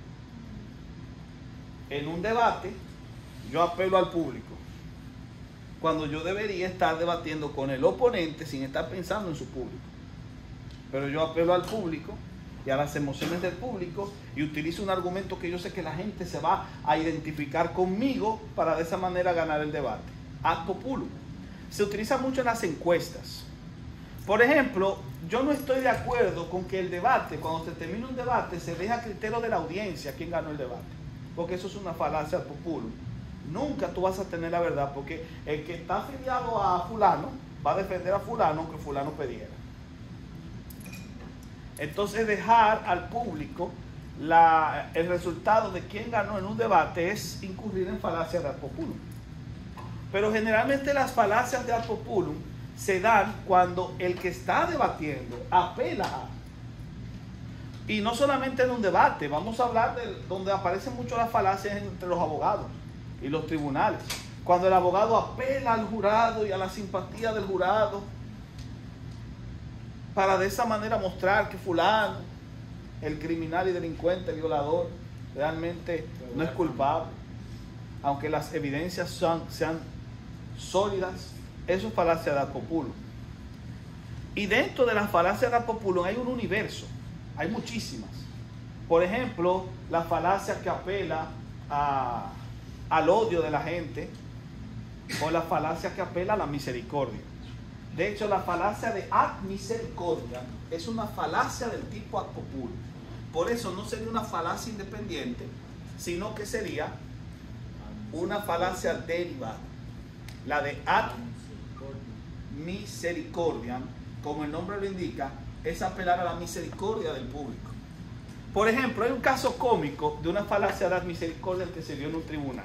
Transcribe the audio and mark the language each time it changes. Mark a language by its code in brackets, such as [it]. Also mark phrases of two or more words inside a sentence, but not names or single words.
[es] En un debate, yo apelo al público, cuando yo debería estar debatiendo con el oponente sin estar pensando en su público. Pero yo apelo al público y a las emociones del público y utilizo un argumento que yo sé que la gente se va a identificar conmigo para de esa manera ganar el debate. [la] Ad populum. [es] Se utiliza mucho en las encuestas. Por ejemplo, yo no estoy de acuerdo con que el debate, cuando se termina un debate, se deja a criterio de la audiencia quién ganó el debate. Porque eso es una falacia [la] ad populum. [es] Nunca tú vas a tener la verdad, porque el que está afiliado a fulano va a defender a fulano aunque fulano perdiera. Entonces dejar al público el resultado de quién ganó en un debate es incurrir en falacia de [la] ad populum. [es] Pero generalmente las falacias de [la] ad populum [es] se dan cuando el que está debatiendo apela a. Y no solamente en un debate, vamos a hablar de donde aparecen mucho las falacias entre los abogados y los tribunales. Cuando el abogado apela al jurado y a la simpatía del jurado para de esa manera mostrar que fulano, el criminal y delincuente, el violador, realmente no es culpable, aunque las evidencias sean sólidas, eso es falacia [la] ad populum. [es] Y dentro de las falacias [la] ad populum [es] hay un universo, hay muchísimas. Por ejemplo, la falacia que apela al odio de la gente, o la falacia que apela a la misericordia. De hecho, la falacia de [la] ad misericordia [es] es una falacia del tipo [la] ad populum. [es] Por eso no sería una falacia independiente, sino que sería una falacia derivada. La de [la] ad misericordia, [es] como el nombre lo indica, es apelar a la misericordia del público. Por ejemplo, hay un caso cómico de una falacia de [la] ad misericordia [es] que se dio en un tribunal.